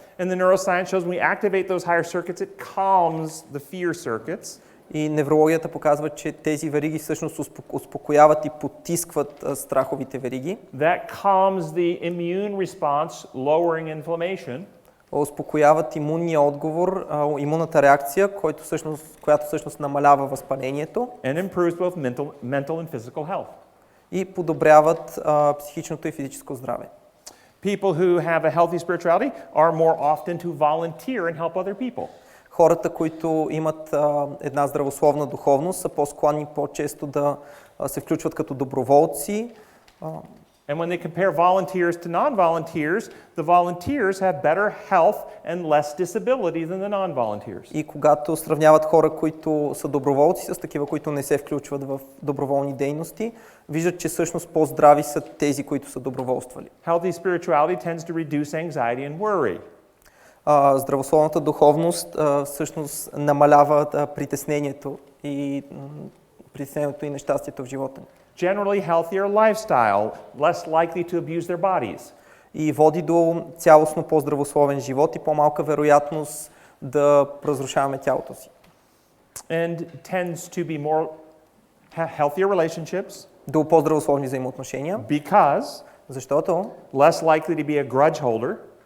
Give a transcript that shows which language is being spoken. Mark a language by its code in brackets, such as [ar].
[en] and the neuroscience shows when we activate those higher circuits, it calms the fear circuits. [bg] И неврологията показва, че тези вериги всъщност успокояват и потискват страховите вериги. [en] That calms the immune response, lowering inflammation. [bg] Успокояват имунния отговор, имунната реакция, която всъщност намалява възпалението. [en] And improves both mental and physical health. [bg] И подобряват психичното и физическо здраве. [en] People who have a healthy spirituality are more often to volunteer and help other people. [bg] Хората, които имат една здравословна духовност, са по-склонни по-често да се включват като доброволци. [en] And when they compare volunteers to non-volunteers, the volunteers have better health and less disability than the non-volunteers. [bg] И когато сравняват хора, които са доброволци с такива, които не се включват в доброволни дейности, виждат, че всъщност по-здрави са тези, които са доброволствали. [en] Healthy spirituality tends to reduce anxiety and worry. [bg] Здравословната духовност всъщност намалява притеснението и нещастието в живота ни. [en] Generally healthier lifestyle, less likely to abuse their bodies. [bg] И води до цялостно по-здравословен живот и по-малка вероятност да разрушаваме тялото си. [en] And tends to be more healthier relationships. [bg] До по-здравословни взаимоотношения. [en] Because [bg] защото [en] less likely to be a grudge holder.